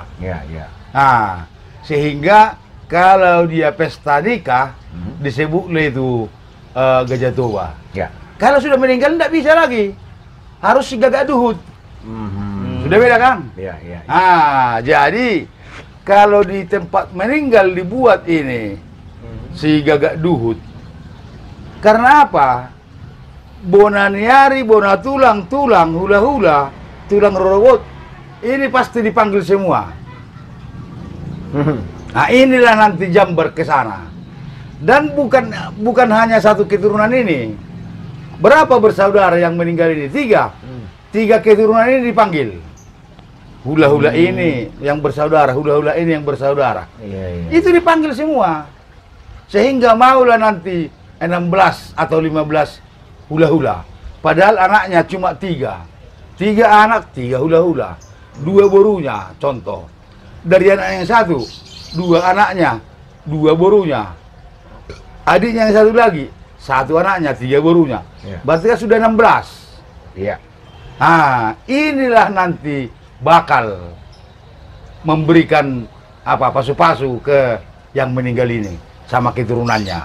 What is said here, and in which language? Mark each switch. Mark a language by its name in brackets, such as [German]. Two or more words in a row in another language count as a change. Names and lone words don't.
[Indonesian] Nah, sehingga kalau dia pesta nikah disebutlah itu gajah toba. Kalau sudah meninggal tidak bisa lagi, harus [Batak Toba] si gagak duhut. [Indonesian] Sudah beda kan? Jadi kalau di tempat meninggal dibuat ini [Batak Toba] si gagak duhut, [Indonesian] karena apa? [Batak Toba] Bonaniari, bona tulang, hula-hula, tulang rorowot, [Indonesian] ini pasti dipanggil semua. Nah inilah nanti Jambar ke sana. Dan bukan hanya satu keturunan ini. Berapa bersaudara yang meninggal ini? 3. 3 keturunan ini dipanggil. Hula-hula ini yang bersaudara, hula-hula ini yang bersaudara. Itu dipanggil semua. Sehingga maulah nanti 16 atau 15 hula-hula. Padahal anaknya cuma 3. 3 anak, 3 hula-hula. 2 borunya, contoh. Dari anak yang 1, 2 anaknya, 2 borunya. Adiknya yang 1 lagi, 1 anaknya, 3 borunya. Berarti kan sudah 16. Nah, inilah nanti bakal memberikan pasu-pasu ke yang meninggal ini sama keturunannya.